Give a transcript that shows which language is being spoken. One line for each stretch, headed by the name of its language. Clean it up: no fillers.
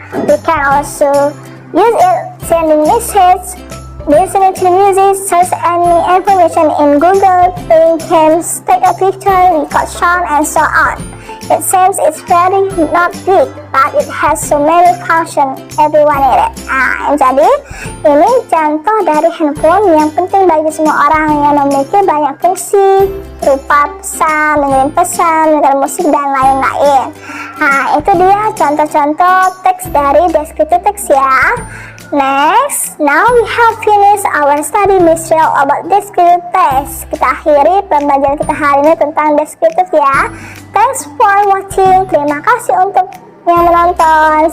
English: We can also use it sending messages, listening to music, search any information in Google, playing games, take a picture, record sound, and so on. It seems it's very not big, but it has so many functions everyone need it.
Indonesian: Jadi ini contoh dari handphone yang penting bagi semua orang yang memiliki banyak fungsi berupa pesan, mengirim pesan, mendengar musik, dan lain-lain. Itu dia contoh-contoh teks dari descriptive text ya.
English: Next, now we have finished our study material about descriptive text.
Indonesian: Kita akhiri pembelajaran kita hari ini tentang descriptive ya.
English: Thanks for watching.
Indonesian: Terima kasih untuk yang menonton.